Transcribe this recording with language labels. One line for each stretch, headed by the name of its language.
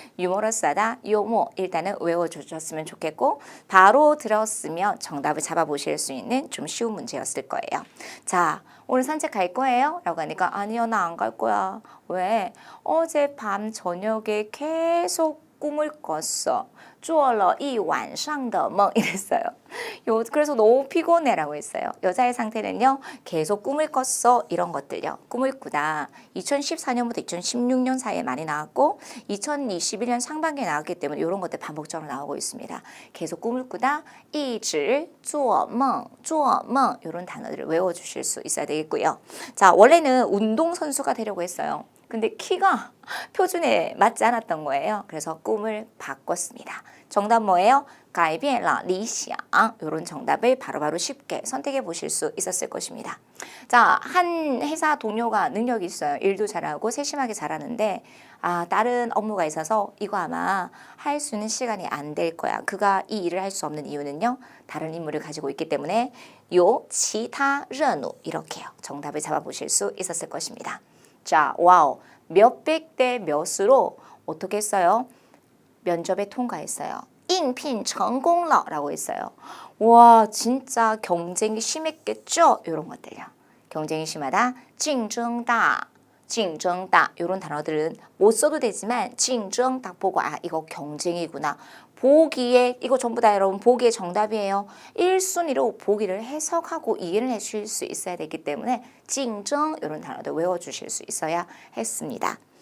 Korean: 유머러스하다, 요모 일단은 외워주셨으면 좋겠고 바로 들었으면 정답을 잡아보실 수 있는 좀 쉬운 문제였을 거예요. 자, 오늘 산책 갈 거예요? 라고 하니까 아니요, 나 안 갈 거야. 왜? 어제 밤 저녁에 계속 꿈을 꿨어.
Chinese: 做了一晚上的梦
Korean: 이랬어요. 그래서 너무 피곤해라고 했어요. 여자의 상태는요. 계속 꿈을 꿨어 이런 것들요. 꿈을 꾸다. 2014년부터 2016년 사이에 많이 나왔고 2021년 상반기에 나왔기 때문에 이런 것들 반복적으로 나오고 있습니다. 계속 꿈을 꾸다.
Chinese: 一直做梦,做梦
Korean: 이런 단어들을 외워주실 수 있어야 되겠고요. 자, 원래는 운동선수가 되려고 했어요. 근데 키가 표준에 맞지 않았던 거예요. 그래서 꿈을 바꿨습니다. 정답 뭐예요?
Chinese: 改变了理想
Korean: 이런 정답을 바로바로 쉽게 선택해 보실 수 있었을 것입니다. 자, 한 회사 동료가 능력이 있어요. 일도 잘하고 세심하게 잘하는데 다른 업무가 있어서 이거 아마 할 수 있는 시간이 안 될 거야. 그가 이 일을 할 수 없는 이유는요. 다른 임무를 가지고 있기 때문에 요
Chinese: 其他任务
Korean: 이렇게요. 정답을 잡아보실 수 있었을 것입니다. 자, 와우. 몇백 대 몇으로 어떻게 했어요? 면접에 통과했어요.
Chinese: 应聘成功了
Korean: 라고 했어요. 와, 진짜 경쟁이 심했겠죠? 이런 것들요. 경쟁이 심하다.
Chinese: 竞争大, 竞争大
Korean: 이런 단어들은 못 써도 되지만 竞争 딱 보고 이거 경쟁이구나. 보기에 이거 전부 다 여러분 보기의 정답이에요. 1순위로 보기를 해석하고 이해를 해주실 수 있어야 되기 때문에 竞争 이런 단어도 외워주실 수 있어야 했습니다.